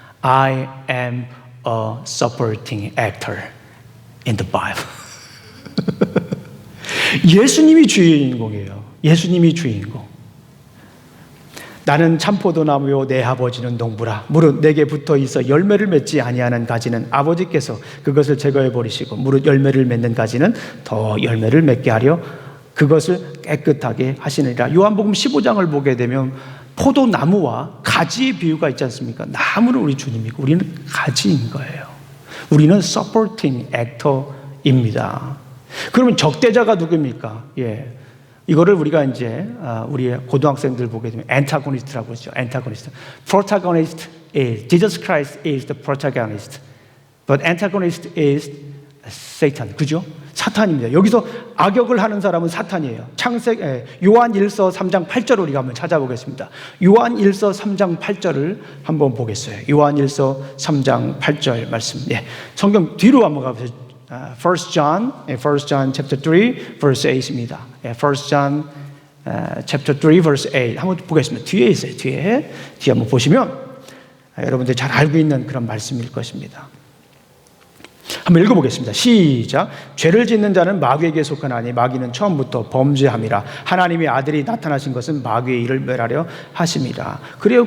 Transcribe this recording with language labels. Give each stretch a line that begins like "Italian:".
English: I am a supporting actor in the Bible.
Korean: 예수님이 주인공이에요. 예수님이 주인공. 나는 참포도나무요 내 아버지는 농부라. 무릇 내게 붙어 있어 열매를 맺지 아니하는 가지는 아버지께서 그것을 제거해 버리시고 무릇 열매를 맺는 가지는 더 열매를 맺게 하려 그것을 깨끗하게 하시느니라. 요한복음 15장을 보게 되면 포도나무와 가지의 비유가 있지 않습니까? 나무는 우리 주님이고 우리는 가지인 거예요. 우리는
English: supporting actor
Korean: 입니다. 그러면 적대자가 누굽니까? 이거를 우리가 이제 우리 고등학생들 보게 되면 antagonist라고 하죠.
English: antagonist. protagonist is Jesus Christ is the protagonist, but antagonist is Satan.
Korean: 그죠? 사탄입니다. 여기서 악역을 하는 사람은 사탄이에요. 요한 1서 3장 8절을 우리가 한번 찾아보겠습니다. 요한 1서 3장 8절을 한번 보겠어요. 요한 1서 3장 8절 말씀. 성경 뒤로 한번 가보세요.
English: 1 John chapter 3 verse 8입니다. 1 John chapter 3 verse 8
Korean: 한번 보겠습니다. 뒤에 있어요. 뒤에 한번 보시면 여러분들 잘 알고 있는 그런 말씀일 것입니다. 한번 읽어보겠습니다. 시작. 죄를 짓는 자는 마귀에게 속하나니 마귀는 처음부터 범죄함이라. 하나님의 아들이 나타나신 것은 마귀의 일을 멸하려 하심이라. 그래요.